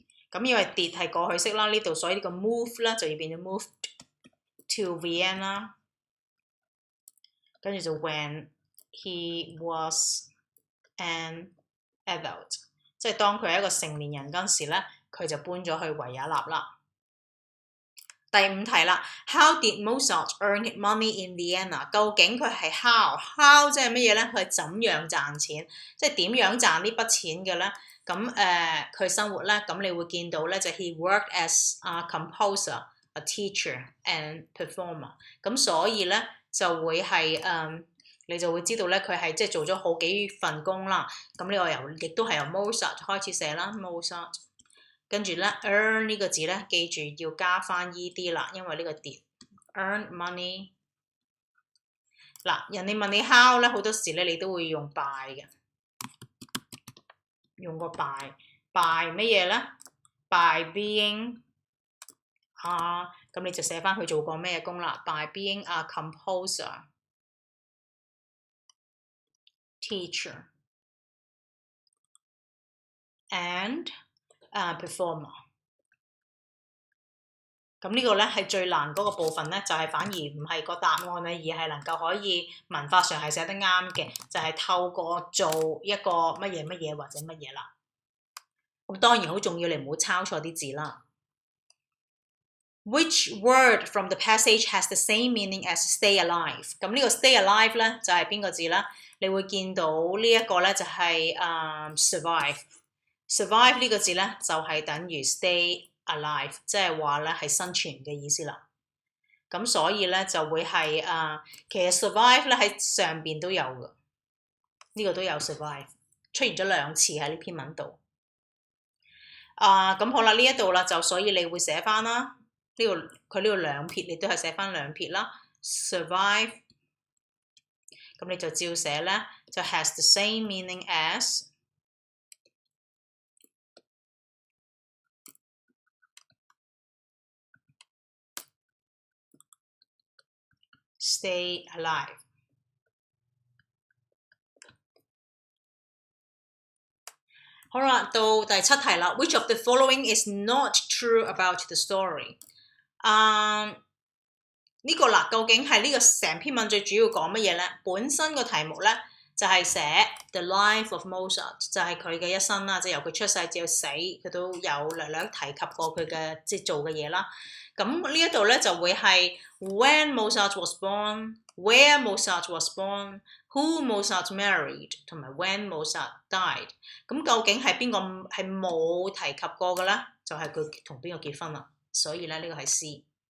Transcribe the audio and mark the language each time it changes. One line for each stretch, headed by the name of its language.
Cantonese: 咁因為 did 係過去式啦，呢度所以呢個 move 咧就要變咗
English: moved to Vienna，
Cantonese: 跟住就
English: when he was an adult，
Cantonese: 即係當佢係一個成年人嗰陣時咧，佢就搬咗去維也納啦。第5題啦
English: ，How did Mozart earn money in Vienna？
Cantonese: 究竟佢係 how 即係乜嘢咧？佢係怎樣賺錢？即係點樣賺呢筆錢嘅咧？咁佢生活咧，咁你會見到咧就
English: he worked as a composer、a teacher and performer。
Cantonese: 咁所以咧就會係你就會知道咧佢係即係做咗好幾份工啦。咁呢個亦都係由 Mozart 開始寫啦 ，Mozart。跟住咧 earn 呢個字咧，記住要加翻 ed 啦，因為呢個
English: did earn money。
Cantonese: 嗱，人哋問你 how 咧，好多時咧你都會用 by 嘅。用個 by 乜嘢咧 ？
English: by being 咁你就寫翻佢做過咩工啦 ？by being a composer, teacher and performer。
Cantonese: 咁呢個咧係最難嗰個部分咧，就係反而唔係個答案咧，而係能夠可以文法上係寫得啱嘅，就係透過做一個乜嘢或者乜嘢啦。咁當然好重要，你唔好抄錯啲字啦。
English: Which word from the passage has the same meaning as stay alive？
Cantonese: 咁呢個 stay alive 咧就係邊個字啦？你會見到呢一個咧就係survive。survive 呢個字咧就係等於 stay alive， 即係話咧係生存嘅意思啦。咁所以咧就會係其實 survive 咧喺上邊都有嘅，呢個都有 survive 出現咗2次喺呢篇文度。咁好啦，呢一度啦就所以你會寫翻啦，呢度佢呢度2撇，你都係寫翻2撇啦 ，survive。咁你就照寫咧，就
English: has the same meaning as stay alive。
Cantonese: 好啦，到第7題啦。
English: Which of the following is not true about the story？
Cantonese: 呢個啦，究竟係呢個成篇文最主要講乜嘢咧？本身個題目咧就係寫
English: The Life of Mozart，
Cantonese: 就係佢嘅一生啦，即係由佢出世至到死，佢都有略略提及過佢嘅即係做嘅嘢啦。咁呢一度咧就會係
English: When Mozart was born、Where Mozart was born、Who Mozart married
Cantonese: 同埋
English: When Mozart died。
Cantonese: 咁究竟係邊個係冇提及過嘅咧？就係佢同邊個結婚啦。所以咧呢個係 C。